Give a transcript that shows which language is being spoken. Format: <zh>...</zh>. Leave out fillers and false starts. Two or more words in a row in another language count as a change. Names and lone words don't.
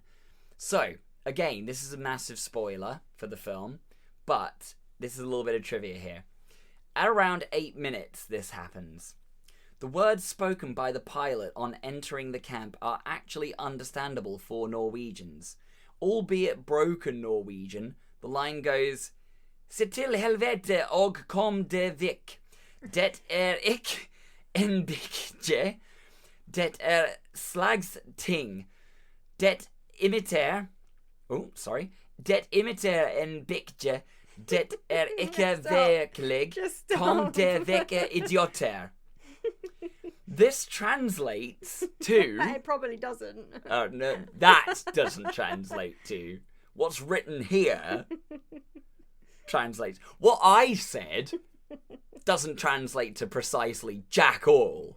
<en>So, again, this is a massive spoiler for the film, but this is a little bit of trivia here. At around 8 minutes, this happens. The words spoken by the pilot on entering the camp are actually understandable for Norwegians. Albeit broken Norwegian, the line goes,</en> <no>Se til helvete og kom det vekk. Det ikke en bikkje. Det slags ting. Det imiterer...</no> <en>Oh, sorry.</en> <no>Det imiterer en bikkje. Det ikke virkelig. Kom det vekk idioter.</no> <en>This translates to... It probably doesn't. Oh, no, that doesn't translate to. What's written here translates. What I said doesn't translate to precisely jack all.</en>